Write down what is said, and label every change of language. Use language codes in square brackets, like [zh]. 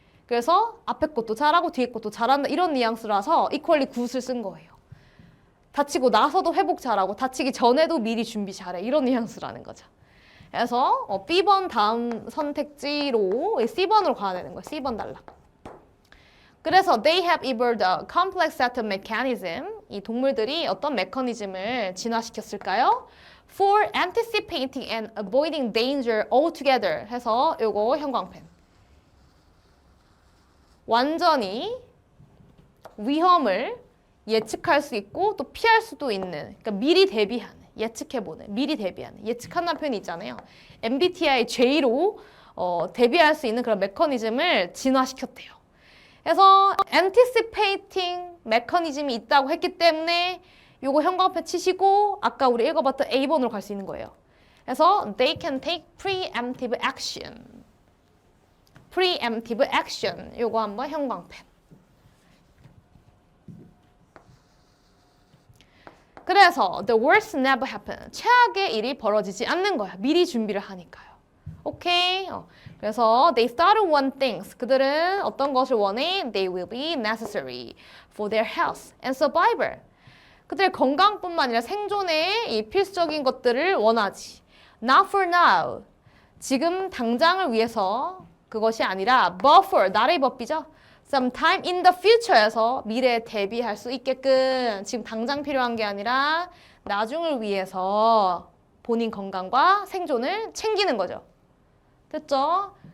[ko] 그래서 앞에 것도 잘하고 뒤에 것도 잘한다 이런 뉘앙스라서 equally good을 쓴 거예요. 다치고 나서도 회복 잘하고 다치기 전에도 미리 준비 잘해 이런 뉘앙스라는 거죠. 그래서 B번 다음 선택지로 C번으로 가야 되는 거예요. C번 달라. [en] 그래서 they have evolved a complex set of mechanism. [ko] 이 동물들이 어떤 메커니즘을 진화시켰을까요? [en] For anticipating and avoiding danger altogether [ko] 해서 요거 형광펜. 완전히 위험을 예측할 수 있고 또 피할 수도 있는, 그러니까 미리 대비하는, 예측해보는, 미리 대비하는, 예측한다는 표현이 있잖아요. MBTI J로 대비할 수 있는 그런 메커니즘을 진화시켰대요. 그래서 anticipating 메커니즘이 있다고 했기 때문에 요거 형광펜 치시고 아까 우리 읽어봤던 A번으로 갈 수 있는 거예요. [en] 그래서 they can take preemptive action. [ko] preemptive action. 요거 한번 형광펜. [en] 그래서 the worst never happen. [ko] 최악의 일이 벌어지지 않는 거야. 미리 준비를 하니까요. 오케이? [en] 그래서 they started want things. [ko] 그들은 어떤 것을 원해? [en] They will be necessary for their health and survival. [ko] 그들의 건강뿐만 아니라 생존에 이 필수적인 것들을 원하지. [en] Not for now. [ko] 지금 당장을 위해서 그것이 아니라 but for, 나의 법비죠. [en] sometime in the future [ko] 에서 미래에 대비할 수 있게끔 지금 당장 필요한 게 아니라 나중을 위해서 본인 건강과 생존을 챙기는 거죠. 됐죠?